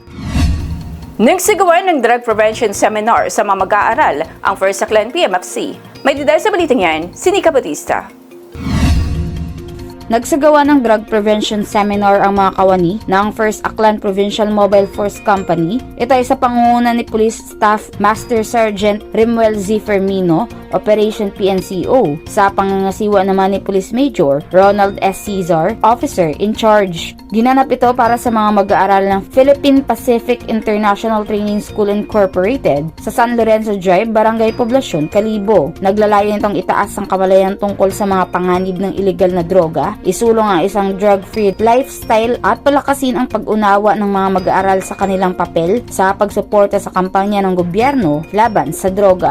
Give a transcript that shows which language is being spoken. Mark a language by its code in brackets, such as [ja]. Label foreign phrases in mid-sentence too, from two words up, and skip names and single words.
[tl] Nagsagawa ng [en] drug prevention seminar [tl] sa mga mag-aaral ang First Aklan PMFC. May detalye sa balita niyan, si Nika Batista. Nagsagawa ng [en] drug prevention seminar [tl] ang mga kawani ng First Aklan Provincial Mobile Force Company. Ito ay sa pangunguna ni Police Staff Master Sergeant Rimuel Z. Fermino, Operation PNCO, sa pangangasiwa naman ni Police Major Ronald S. Cesar, Officer in Charge. Ginanap ito para sa mga mag-aaral ng Philippine Pacific International Training School Incorporated sa San Lorenzo Drive, Barangay Poblacion, Kalibo. Naglalayon itong itaas ang kamalayan tungkol sa mga panganib ng iligal na droga, isulong ang isang [en] drug-free lifestyle [tl] at palakasin ang pag-unawa ng mga mag-aaral sa kanilang papel sa pagsuporta sa kampanya ng gobyerno laban sa droga.